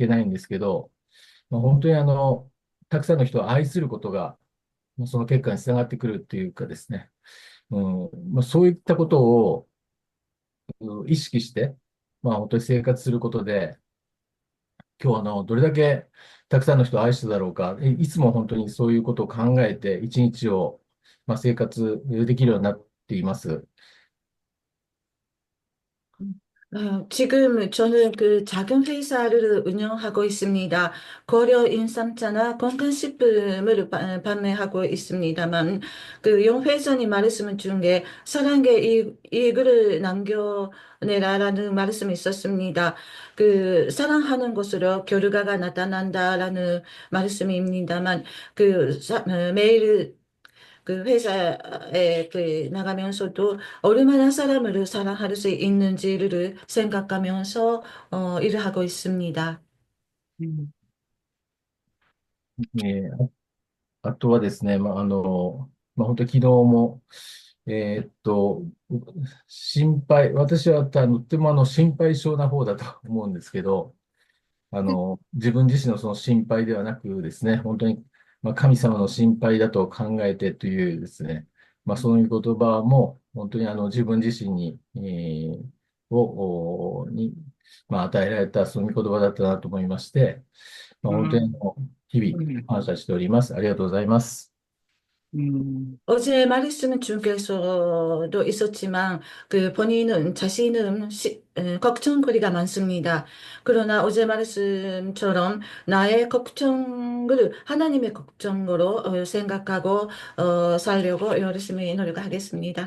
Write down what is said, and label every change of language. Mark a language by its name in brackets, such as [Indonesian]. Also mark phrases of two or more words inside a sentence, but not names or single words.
[Japanese] ないんですけど、本当にたくさんの人を愛することが、その結果につながってくるっていうかですね、そういったことを意識して、本当に生活することで、今日どれだけたくさんの人を愛しただろうか、いつも本当にそういうことを考えて、一日を、生活できるようになっています。 [Korean] 지금 저는 그 작은 회사를 운영하고 있습니다. 고려 인삼차나 건강식품을 판매하고 있습니다만, 그 용 회장이 말씀 중에 사랑의 이익을 남겨내라라는 말씀이 있었습니다. 그 사랑하는 것으로 결과가 나타난다라는 말씀입니다만, 매일 그 회사에 그 나가면서도 얼마나 사람을 사랑할 수 있는지를 생각하면서 일을 하고 있습니다. [Japanese] あとはですね、本当に昨日も、心配、私はとっても心配性な方だと思うんですけど、自分自身のその心配ではなくですね、本当に、神様の心配だと考えてというですね、そういう言葉も本当に自分自身に、与えられたそういう言葉だったなと思いまして、本当に日々感謝しております。ありがとうございます。 [Korean] 어제 말씀 중에서도 있었지만 그 본인은 자신은 걱정거리가 많습니다. 그러나 어제 말씀처럼 나의 걱정을 하나님의 걱정으로 생각하고 살려고 열심히 노력하겠습니다.